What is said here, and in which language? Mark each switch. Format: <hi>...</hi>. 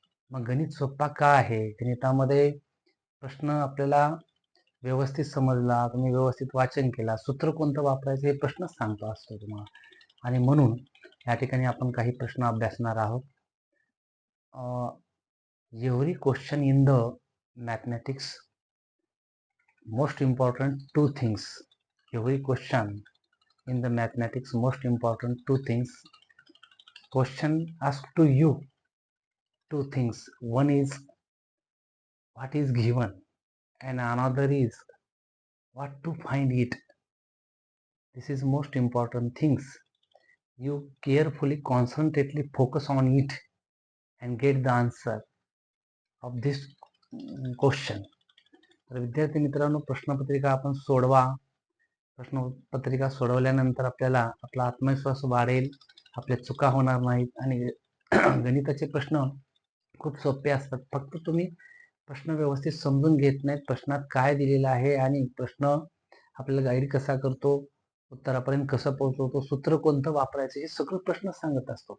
<mr>मग गणित सोपा का आहे? गणितामध्ये प्रश्न आपल्याला व्यवस्थित समजला, तुम्ही व्यवस्थित वाचन केला, सूत्र कोणतं वापरायचं हे प्रश्न सांगतो असतो तुम्हाला. आणि म्हणून या ठिकाणी आपण काही प्रश्न अभ्यासणार आहोत.</mr> <en>Every question in the mathematics most important two things. Every question in the mathematics most important two things. Question asked to you two things. One is what is given and another is what to find it. This is most important things. You carefully concentrately focus on it and get the answer of this question.</en> <mr>तर विद्यार्थी मित्रांनो, प्रश्नपत्रिका आपण सोडवा. प्रश्नपत्रिका सोडवल्यानंतर आपल्याला आपला आत्मविश्वास वाढेल, आपल्या चुका होणार नाहीत आणि गणिताचे प्रश्न खूप सोपे असतात. फक्त तुम्ही प्रश्न व्यवस्थित समजून घेत नाहीत, प्रश्नात काय दिलेलं आहे आणि प्रश्न आपल्याला गाईड कसा करतो, उत्तरापर्यंत कसं पोहोचवतो, सूत्र कोणतं वापरायचं, हे सगळं प्रश्न सांगत असतो.</mr>